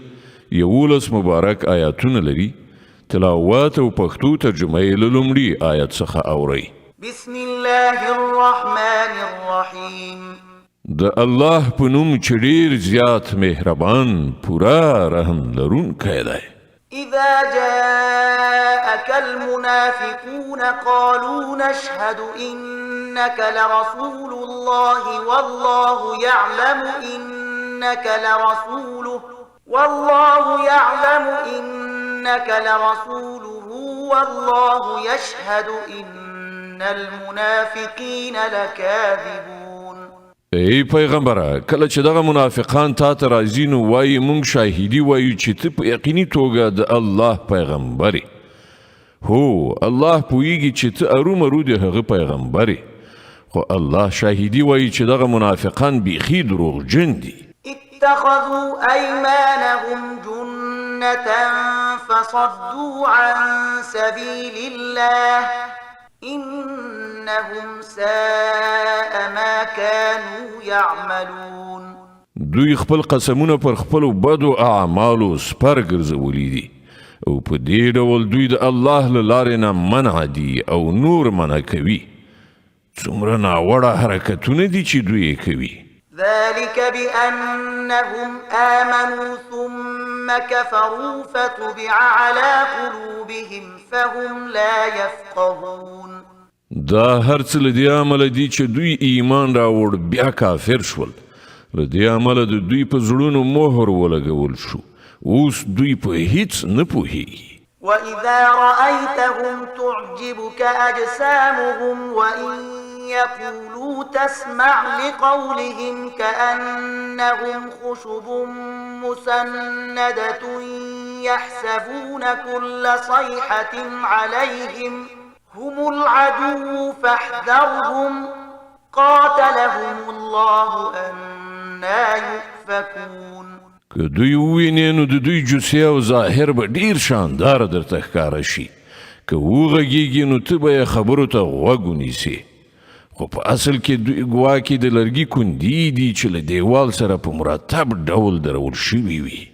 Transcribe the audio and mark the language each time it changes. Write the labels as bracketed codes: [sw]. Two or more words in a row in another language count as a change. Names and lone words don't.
[ps] 11 مبارک آیاتونه لري. تلاوت او پښتو ترجمه یې له لومړي آیت څخه اورئ. [ar] بسم الله الرحمن الرحیم. [ps] د الله په نوم چې ډېر زیات مهربان پورا رحم لرونکی دی. [ar] إذا جاءك المنافقون قالوا نشهد إنك لرسول الله والله يعلم إنك لرسوله والله يشهد إن المنافقين لكاذبون. [ps] ای پیغمبره کله چې دغه منافقان تا ته راځي نو وایي مونږ شاهدي وایو چې ته په یقیني توګه د الله پیغمبرې. هو الله پوهیږي چې ته ارومرو د هغه پیغمبرې، خو الله شاهدي وایي چې دغه منافقان بیخي دروغجن دي. [ar] اتخذوا أيمانهم جنة فصدوا عن سبيل الله إنهم ساء ما كانوا يعملون. [ps] دوی خپل قسمونه پر خپل بدو اعمالو سپر ګرځولي دي او په دې ډول دوی د الله له لارې نه منع دي او نور منع کوي. څومره ناوړه حرکتونه دي چې دوی کوي. [ar] ذلك بأنهم آمنوا ثم كفروا فتبع على قلوبهم فهم لا يفقهون. [ps] دا هر څه له دې عمله دي چې دوی ایمان راوړ بیا کافر شول. له دې عمله د دوی په زړونو مهر ولګول شو. اوس دوی په هیڅ نه پوهیږي. [ar] وإذا رأيتهم تعجبك أجسامهم وإن يقولوا تسمع لقولهم كأنهم خشب مسندة يحسبون كل صيحة عليهم هم العدو فاحذرهم قاتلهم الله أنا يؤفكون. [ps] که دوی ووینې نو د دوی جوسې او ظاهر به ډیر شاندار درته ښکاره شي. که وغږیږي نو ته به یې خبرو ته غوږ ونیسې، خو په اصل کې دوی ګواکې د لرګي کندي دي چې له دیوال سره په مرتب ډول درول شوي وي.